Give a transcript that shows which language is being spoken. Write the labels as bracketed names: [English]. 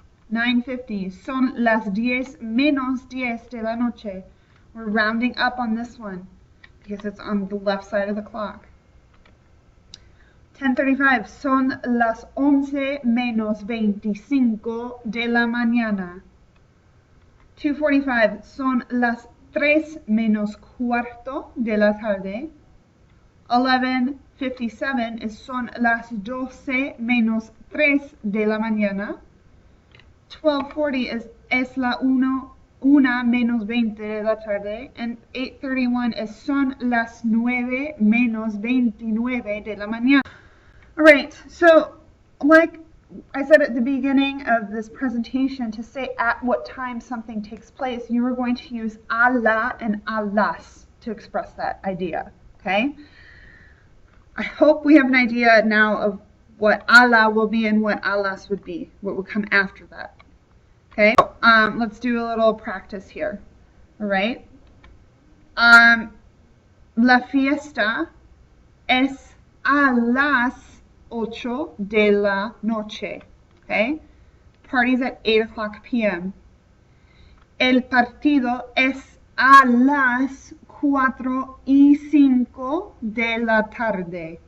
[Spanish] 9:50 son las 10 menos 10 de la noche. [English] We're rounding up on this one because it's on the left side of the clock. [Spanish] 10:35 son las 11 menos 25 de la mañana. 2:45 son las 3 menos cuarto de la tarde. 11:57 son las 12 menos 3 de la mañana. 12:40 es la 1 menos 20 de la tarde. And 8:31 son las 9 menos 29 de la mañana. [English] All right, so like I said at the beginning of this presentation, to say at what time something takes place, you are going to use a la and a las to express that idea, okay? I hope we have an idea now of what a la will be and what a las would be, what would come after that, okay? So, let's do a little practice here, all right? [Spanish] La fiesta es a las 8 de la noche, okay? [English] Party's at 8 o'clock p.m. [Spanish] El partido es a las 4:05 de la tarde.